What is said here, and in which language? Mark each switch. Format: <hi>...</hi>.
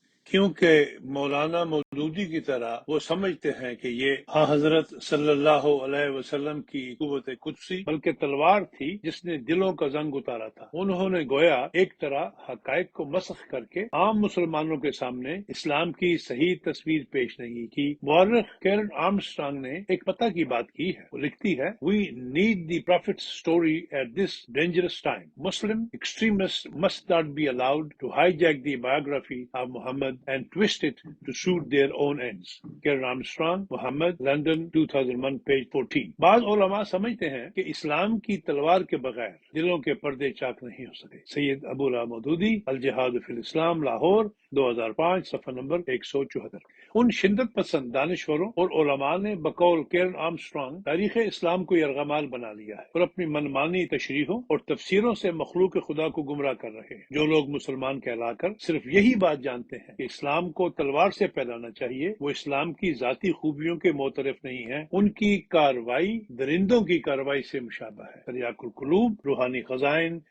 <ur>کیونکہ مولانا مودودی کی طرح وہ سمجھتے ہیں کہ یہ حضرت صلی اللہ علیہ وسلم کی قوت قدسی بلکہ تلوار تھی جس نے دلوں کا زنگ اتارا تھا۔ انہوں نے گویا ایک طرح حقائق کو مسخ کر کے عام مسلمانوں کے سامنے اسلام کی صحیح تصویر پیش نہیں کی۔ مورخ کیرن آرمسٹرانگ نے ایک پتہ کی بات کی ہے، وہ لکھتی ہے</ur> <en>"We need the Prophet's story at this dangerous time. Muslim extremists must not be allowed to hijack the biography of Muhammad and twist it to suit their own ends."</en> <ur>Keran Armstrong, Muhammad, London, 2001، page 14۔ بعض علماء سمجھتے ہیں کہ اسلام کی تلوار کے بغیر دلوں کے پردے چاک نہیں ہو سکے۔ سید ابو اللہ مودودی، الجہاد فی الاسلام، لاہور، 2005، صفحہ نمبر 174۔ ان شدت پسند دانشوروں اور علماء نے بقول کیرن آرمسٹرانگ تاریخ اسلام کو یرغمال بنا لیا ہے اور اپنی منمانی تشریحوں اور تفسیروں سے مخلوق خدا کو گمراہ کر رہے ہیں۔ جو لوگ مسلمان کہلا کر صرف یہی بات جانتے ہیں کہ اسلام کو تلوار سے پھیلانا چاہیے، وہ اسلام کی ذاتی خوبیوں کے معترف نہیں ہیں۔ ان کی کاروائی درندوں کی کاروائی سے مشابہ ہے۔ تریاق القلوب، روحانی خزائن،</ur>